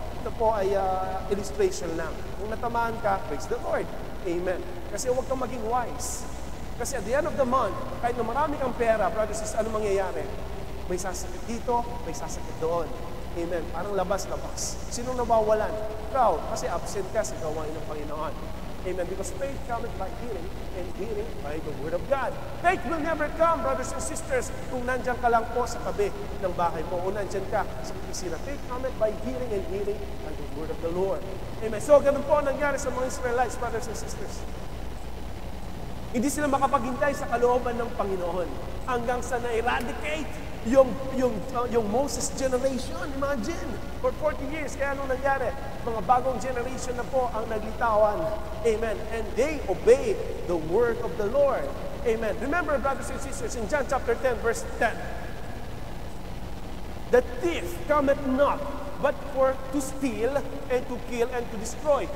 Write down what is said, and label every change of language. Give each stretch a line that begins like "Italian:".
Filipino: Ito po ay illustration lang. Kung natamaan ka,
English: praise the Lord.
Filipino: Amen. Kasi huwag kang maging wise. Kasi
English: at the end of the month,
Filipino: kahit na marami kang pera, brothers, ano mangyayari? May sasakit dito, may sasakit doon. Amen. Parang labas-labas. Sinong nawawalan? Ikaw. Kasi absent ka sa gawain ng Panginoon.
English: Amen. Because faith cometh by hearing, and hearing by the word of God. Faith will never come, brothers and sisters,
Filipino: kung nandyan ka lang po sa tabi ng bahay mo o nandyan ka sa opisina.
English: Faith cometh by hearing, and hearing by the word of the Lord. Amen.
Filipino: So, ganun po ang nangyari sa mga Israelites, brothers and sisters. Hindi sila makapaghintay sa kalooban ng Panginoon hanggang sa na-eradicate yung Moses generation.
English: Imagine, for 40 years,
Filipino: kaya anong nangyari? Mga bagong generation na po ang naglitawan.
English: Amen. And they obeyed the word of the Lord. Amen. Remember, brothers and sisters, in John chapter 10, verse 10, the thief cometh not but for to steal and to kill and to destroy.